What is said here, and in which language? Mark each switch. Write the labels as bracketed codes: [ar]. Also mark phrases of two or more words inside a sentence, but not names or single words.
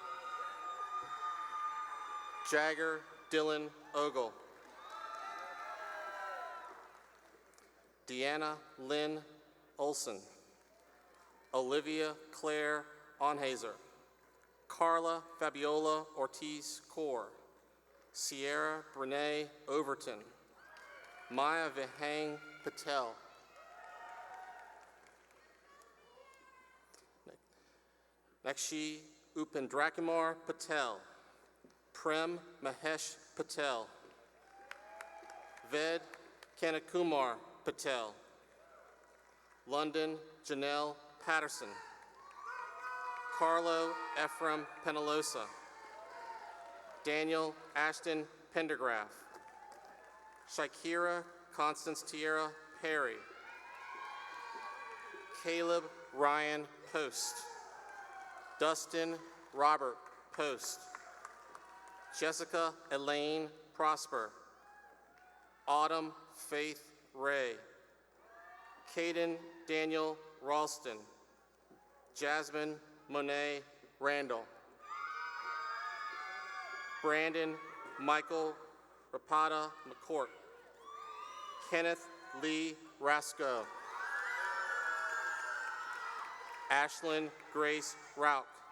[en] Jagger Dylan Ogle. Deanna Lynn Olson. Olivia Claire Onhazer. Carla Fabiola Ortiz Core. Sierra Brene Overton. Maya Vihang Patel. Nakshi Upendrakumar Patel. Prem Mahesh Patel. Ved Kanakumar Patel. London Janelle Patterson. Carlo Ephraim Penalosa. Daniel Ashton Pendergraph. Shakira Constance Tierra Perry. Caleb Ryan Post. Dustin Robert Post. Jessica Elaine Prosper. Autumn Faith Ray. Caden Daniel Ralston. Jasmine Monet Randall. Brandon Michael Rapata McCourt. Kenneth Lee Rasco. Ashlyn Grace Rauch.